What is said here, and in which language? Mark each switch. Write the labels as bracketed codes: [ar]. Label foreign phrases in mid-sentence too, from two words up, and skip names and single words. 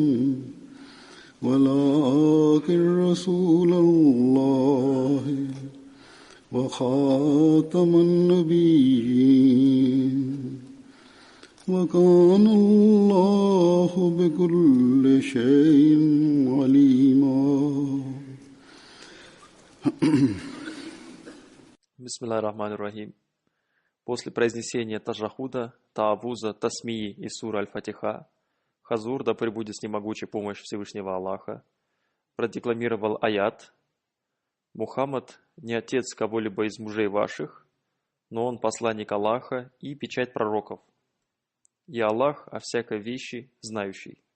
[ar] ولكن رسول الله وخاتم النبيين وكان الله بكل شيء عليما. بسم الله الرحمن الرحيم. [ru] После произнесения таджахуда, таавуза, тасмии и сура Аль-Фатиха, Хазур, да пребудет с ним могучая помощь Всевышнего Аллаха, продекламировал аят: «Мухаммад не отец кого-либо из мужей ваших, но он посланник Аллаха и печать пророков, и Аллах о всякой вещи знающий».